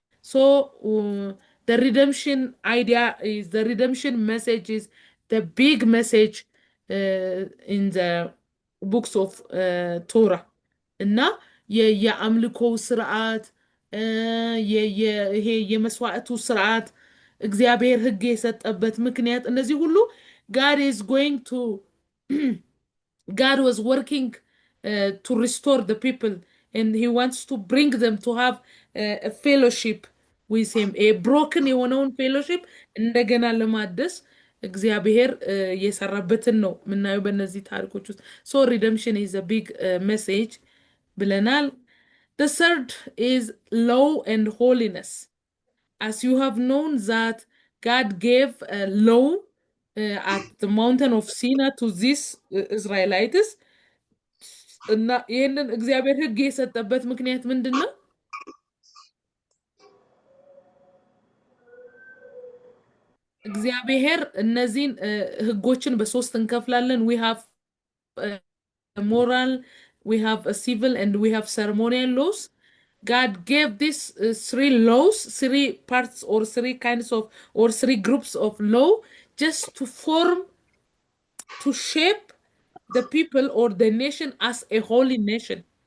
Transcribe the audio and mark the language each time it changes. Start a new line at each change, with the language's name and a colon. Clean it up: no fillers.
English: So the redemption idea is the redemption message is the big message in the books of Torah
Amharic: እና የአምልኮው ስርዓት ይሄ የመስዋዕቱ ስርዓት እግዚአብሔር ህግ የሰጠበት ምክንያት እነዚህ ሁሉ
English: God is going to God was working to restore the people and he wants to bring them to have a fellowship with him a broken የሆነውን fellowship
Amharic: እንደገና ለማደስ እግዚአብሔር የሰራበትን ነው የምናየው በእነዚህ ታሪኮች ውስጥ።
English: ሶ ሪደምሽን ኢዝ a big message
Amharic: ብለናል።
English: The third is law and holiness. As you have known that God gave a law at the mountain of Sinai to these Israelites.
Amharic: እና ይህንን እግዚአብሔር ሕግ የሰጠበት ምክንያት ምንድን ነው? እግዚአብሔር እነዚህን ሕጎችን በሶስት እንከፍላለን።
English: we have moral, we have a civil, and we have ceremonial laws. God gave these three laws, three parts or three kinds of or three groups of law just to form, to shape the people or the nation as a holy nation.